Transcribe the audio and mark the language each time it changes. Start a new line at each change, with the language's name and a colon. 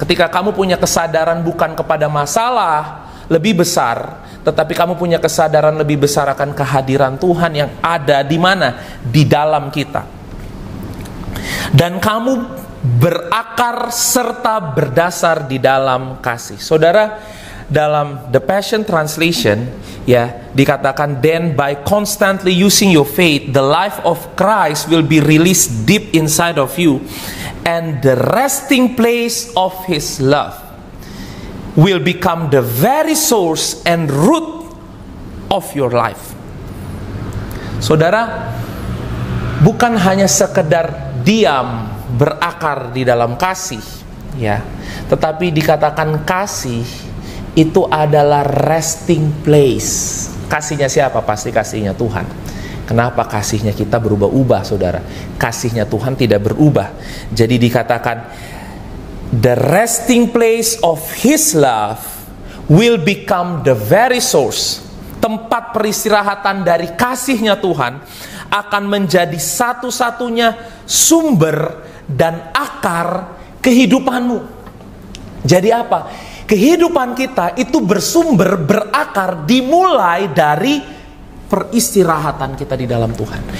Indonesian: Ketika kamu punya kesadaran bukan kepada masalah lebih besar, tetapi kamu punya kesadaran lebih besar akan kehadiran Tuhan yang ada di mana? Di dalam kita. Dan kamu berakar serta berdasar di dalam kasih. Saudara, dalam The Passion Translation ya dikatakan,
English: then by constantly using your faith the life of Christ will be released deep inside of you, and the resting place of His love will become the very source and root of your life.
Indonesian: Saudara, bukan hanya sekedar diam berakar di dalam kasih ya, tetapi dikatakan kasih itu adalah resting place. Kasihnya siapa? Pasti kasihnya Tuhan. Kenapa kasihnya kita berubah-ubah saudara? Kasihnya Tuhan tidak berubah. Jadi dikatakan
English: the resting place of His love will become the very source.
Indonesian: Tempat peristirahatan dari kasihnya Tuhan akan menjadi satu-satunya sumber dan akar kehidupanmu. Jadi apa? Kehidupan kita itu bersumber, berakar, dimulai dari peristirahatan kita di dalam Tuhan.